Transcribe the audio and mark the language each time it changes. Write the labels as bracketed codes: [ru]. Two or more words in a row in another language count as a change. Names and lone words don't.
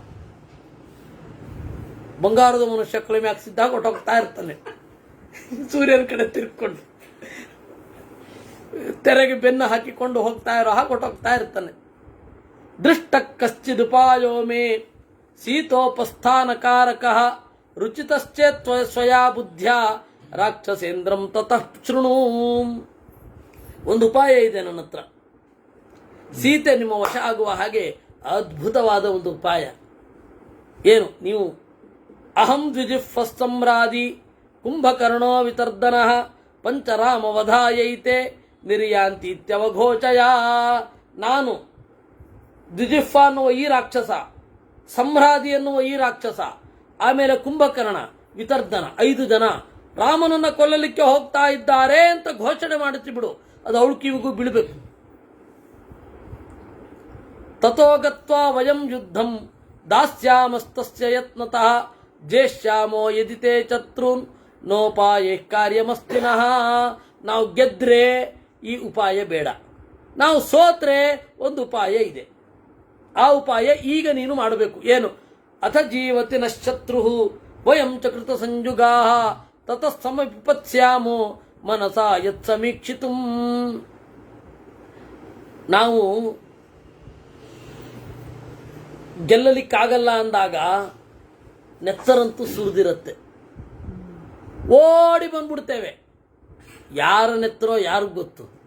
[kn] ಬಂಗಾರದ ಮನುಷ್ಯ ಕಡಿಮೆ ಹಾಕ್ಸಿದ್ದಾಗ ಹೊಟ್ಟೋಗ್ತಾ ಇರ್ತಾನೆ, ಸೂರ್ಯನ ಕಡೆ ತಿರ್ಕೊಂಡು ತೆರೆಗೆ ಬೆನ್ನು ಹಾಕಿಕೊಂಡು ಹೋಗ್ತಾ ಇರೋ ಹಾಗೆ ಹೊಟ್ಟೋಗ್ತಾ ಇರ್ತಾನೆ. [sa] ದೃಷ್ಟ ಕಶ್ಚಿದುಪಾಯೋ ಮೇ ಸೀತೋಪಸ್ಥಾನಕಾರಕಃ ರುಚಿತಶ್ಚೇತ್ ಸ್ವಯಾ ಬುದ್ಧ್ಯಾ ರಾಕ್ಷಸೇಂದ್ರಂ ತತಃ ಶೃಣು. [kn] ಒಂದು ಉಪಾಯ ಇದೆ ನನ್ನ ಹತ್ರ. ಸೀತೆ ನಿಮ್ಮ ವಶ ಆಗುವ ಹಾಗೆ ಅದ್ಭುತವಾದ ಒಂದು ಉಪಾಯ. ಏನು? [sa] ನೀವು ಅಹಂ ದ್ವಿಜಿಹ್ವ ಸಮ್ರಾದಿ ಕುಂಭಕರ್ಣೋ ವಿತರ್ದನಃ ಪಂಚರಾಮ ವಧಾಯೈತೆ ನಿರ್ಯಾಂತಿ ಇತ್ಯವಘೋಚಯ. [kn] ನಾನು ದ್ವಿಜಿಹ್ವ ಅನ್ನುವ ಈ ರಾಕ್ಷಸ, ಸಮ್ರಾದಿ ಎನ್ನುವ ಈ ರಾಕ್ಷಸ, ಆಮೇಲೆ ಕುಂಭಕರ್ಣ, ವಿತರ್ದನ, 5 ಜನ ರಾಮನನ್ನ ಕೊಲ್ಲಲಿಕ್ಕೆ ಹೋಗ್ತಾ ಇದ್ದಾರೆ ಅಂತ ಘೋಷಣೆ ಮಾಡುತ್ತಿ ಬಿಡು. ಅದು ಅವಳು ಕಿವಿಗೂ ಬೀಳಬೇಕು. [sa] ತಥೋ ಗತ್ವಾ ವಯಂ ಯುದ್ಧಂ ದಾಸ್ಯಾಮಸ್ತಸ್ಯ ಯತ್ನತಃ ಜೇಷ್ಯಾಮೋ ಯದಿತೆ ಚತೃನ್ ನೋಪಾಯೇ ಕಾರ್ಯಮಸ್ತಿನಃ. [kn] ನಾವು ಗೆದ್ರೆ ಈ ಉಪಾಯ ಬೇಡ, ನಾವು ಸೋತ್ರೆ ಒಂದು ಉಪಾಯ ಇದೆ. ಆ ಉಪಾಯ ಈಗ ನೀನು ಮಾಡಬೇಕು. ಏನು? [sa] ಅಥ ಜೀವತಿ ನಶತ್ರು ವಯಂ ಚ ಕೃತ ಸಂಯುಗಾ ತತಃ ಸಮವಿಪತ್ಸ್ಯಾಮೋ ಮನಸಾ ಯತ್ ಸಮೀಕ್ಷಿತುಂ. [kn] ನಾವು ಗೆಲ್ಲಲಿಕ್ಕಾಗಲ್ಲ ಅಂದಾಗ ನೆತ್ತರಂತೂ ಸುರಿದಿರುತ್ತೆ, ಓಡಿ ಬಂದ್ಬಿಡ್ತೇವೆ. ಯಾರ ನೆತ್ತರೋ ಯಾರಿಗೂ ಗೊತ್ತು.